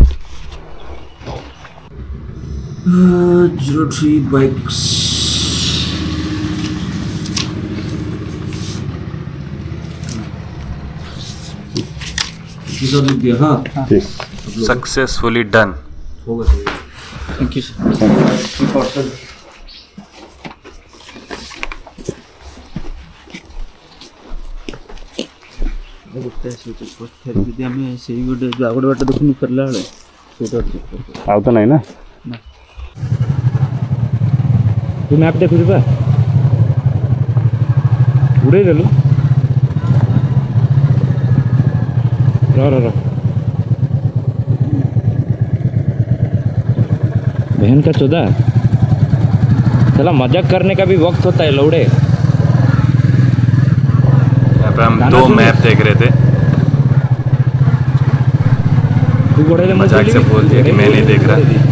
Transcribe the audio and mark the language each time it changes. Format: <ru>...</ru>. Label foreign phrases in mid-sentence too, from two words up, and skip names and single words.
<en>03 bikes successfully done. thank you</en> <or>ଆମେ ସେଇ ଗୋଟେ ଆଉ ଗୋଟେ ବାଟ ଦେଖୁନୁ ଫେରିଲା ବେଳେ ସେଇଟା ଆଉ ତ ନାହିଁ ନା ତୁ ମ୍ୟାପ୍ ଦେଖୁଛୁ ବା ଉଡ଼େଇ ଦେଲୁ</or> <hi>र बहन का चौदा चला मजाक करने का भी वक्त होता है लौड़े। यहाँ पे हम दो मैप देख रहे थे, मजाक से बोल दिया कि मैं नहीं देख रहा।</hi>